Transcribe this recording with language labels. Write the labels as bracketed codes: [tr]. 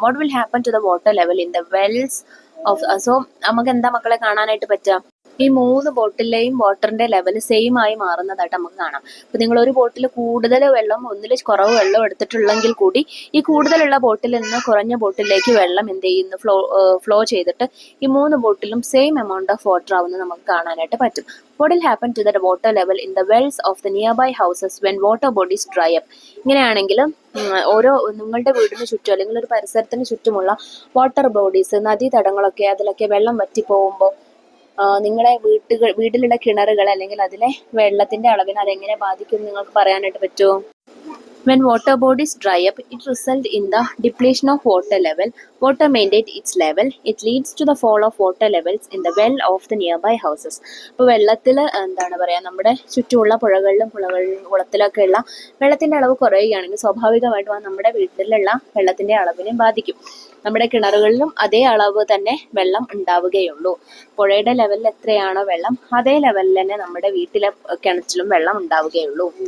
[en] What will happen to the water level in the wells of. [ml] So നമുക്ക് എന്താ മക്കളെ കാണാനായിട്ട് പറ്റുക, ഈ 3 ബോട്ടിലെയും വാട്ടറിന്റെ ലെവൽ സെയിം ആയി മാറുന്നതായിട്ട് നമുക്ക് കാണാം. ഇപ്പൊ നിങ്ങൾ ഒരു ബോട്ടിൽ കൂടുതൽ വെള്ളം, ഒന്നിൽ കുറവ് വെള്ളം എടുത്തിട്ടുള്ളെങ്കിൽ കൂടി ഈ കൂടുതലുള്ള ബോട്ടിൽ നിന്ന് കുറഞ്ഞ ബോട്ടിലേക്ക് വെള്ളം എന്ത് ചെയ്യുന്നു, ഫ്ലോ ചെയ്തിട്ട് ഈ 3 ബോട്ടിലും സെയിം എമൗണ്ട് ഓഫ് വാട്ടർ ആവുന്നത് നമുക്ക് കാണാനായിട്ട് പറ്റും. [en] What will happen to the water level in the wells of the nearby houses when water bodies dry up? [ml] ഇങ്ങനെയാണെങ്കിൽ ഓരോ നിങ്ങളുടെ വീടിന് ചുറ്റും അല്ലെങ്കിൽ ഒരു പരിസരത്തിന് ചുറ്റുമുള്ള വാട്ടർ ബോഡീസ്, നദീതടങ്ങളൊക്കെ, അതിലൊക്കെ വെള്ളം വറ്റി പോകുമ്പോൾ നിങ്ങളുടെ വീട്ടിലുള്ള കിണറുകൾ അല്ലെങ്കിൽ അതിലെ വെള്ളത്തിന്റെ അളവിനെ അതെങ്ങനെ ബാധിക്കും നിങ്ങൾക്ക് പറയാനായിട്ട് പറ്റുമോ? [en] When water bodies dry up, it results in the depletion of water level. Water maintains its level. It leads to the fall of water levels in the well of the nearby houses. [ml] അപ്പോൾ വെള്ളത്തിൽ എന്താണ് പറയുക, നമ്മുടെ ചുറ്റുമുള്ള പുഴകളിലും കുളത്തിലൊക്കെ ഉള്ള വെള്ളത്തിന്റെ അളവ് കുറയുകയാണെങ്കിൽ സ്വാഭാവികമായിട്ടും നമ്മുടെ വീട്ടിലുള്ള വെള്ളത്തിന്റെ അളവിനെ ബാധിക്കും. നമ്മുടെ കിണറുകളിലും അതേ അളവ് തന്നെ വെള്ളം ഉണ്ടാവുകയുള്ളൂ. പുഴയുടെ ലെവലിൽ എത്രയാണോ വെള്ളം, അതേ ലെവലിൽ തന്നെ നമ്മുടെ വീട്ടിലെ കിണറ്റിലും വെള്ളം ഉണ്ടാവുകയുള്ളൂ.